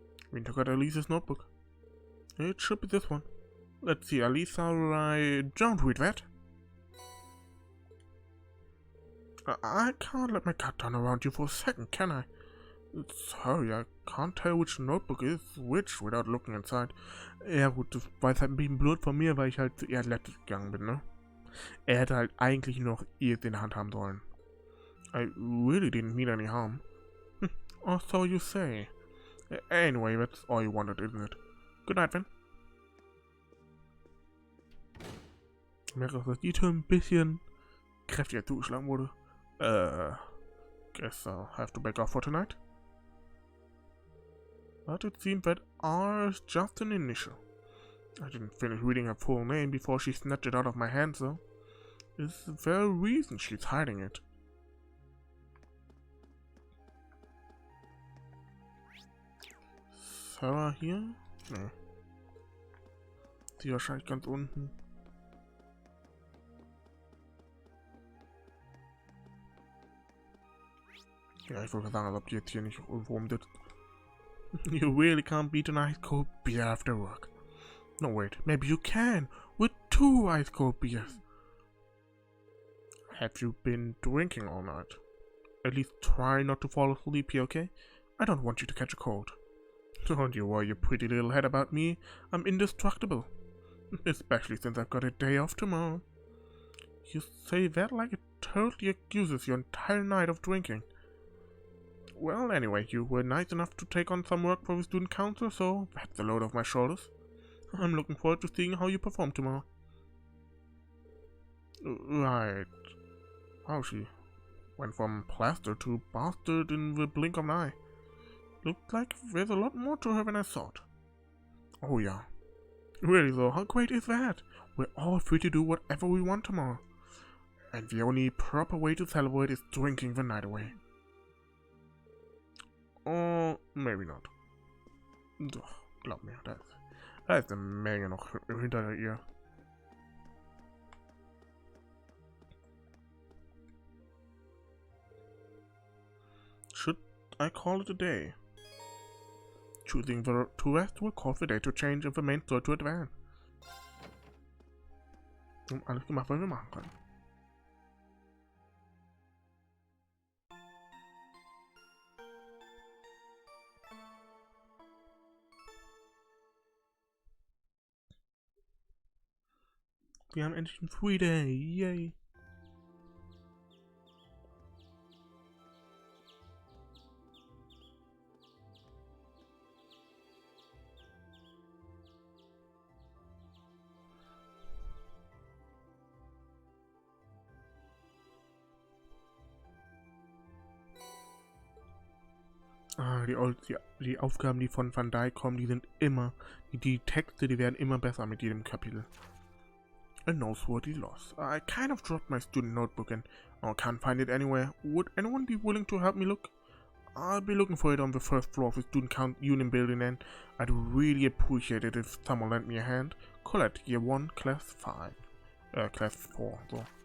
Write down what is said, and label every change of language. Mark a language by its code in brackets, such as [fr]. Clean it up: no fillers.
[en] Reen took out Elisa's notebook. It should be this one. Let's see, Elisa, don't read that. I can't let my gut turn around you for a second, can I? Sorry, I can't tell which notebook is which without looking inside. [de] Ja gut, das war jetzt halt ein bisschen blöd von mir, weil ich halt zuerst letztes gegangen bin, ne? Er hätte halt eigentlich noch ihr in der Hand haben sollen. [en] I really didn't mean any harm. Or so you say. Anyway, that's all you wanted, isn't it? Good night, then. [de] Ich merke, dass die Tür ein bisschen kräftiger zugeschlagen wurde. [en] Guess I'll have to back off for tonight. But it seems that R is just an initial. I didn't finish reading her full name before she snatched it out of my hands, though. Is the very reason she's hiding it. [de] Sara hier? Nee. Die wahrscheinlich ganz unten. Ja, ich wollte sagen, als ob die jetzt hier nicht irgendwo umsitzt. [en] You really can't beat an ice cold beer after work. No, wait, maybe you can, with 2 ice cold beers. Have you been drinking all night? At least try not to fall asleep here, okay? I don't want you to catch a cold. Don't you worry your pretty little head about me. I'm indestructible. Especially since I've got a day off tomorrow. You say that like it totally excuses your entire night of drinking. Well, anyway, you were nice enough to take on some work for the student council, so that's a load off my shoulders. I'm looking forward to seeing how you perform tomorrow. Right. Wow, she went from plaster to bastard in the blink of an eye. Looks like there's a lot more to her than I thought. Oh yeah. Really though, how great is that? We're all free to do whatever we want tomorrow. And the only proper way to celebrate is drinking the night away. Or maybe not. [de] Doch, glaub mir, da ist eine Menge noch hinter ihr. [en] Should I call it a day? Choosing to rest will cause the day to change if the main story to advance. [de] Alles gemacht, was wir machen können. Wir haben endlich einen Free Day, yay! Die Aufgaben, die von Van Dijk kommen, die sind immer, die Texte, die werden immer besser mit jedem Kapitel. [en] A noteworthy loss. I kind of dropped my student notebook and can't find it anywhere. Would anyone be willing to help me look? I'll be looking for it on the first floor of the student union building, and I'd really appreciate it if someone lent me a hand. Colette, Year 1, Class 5. Class 4, so.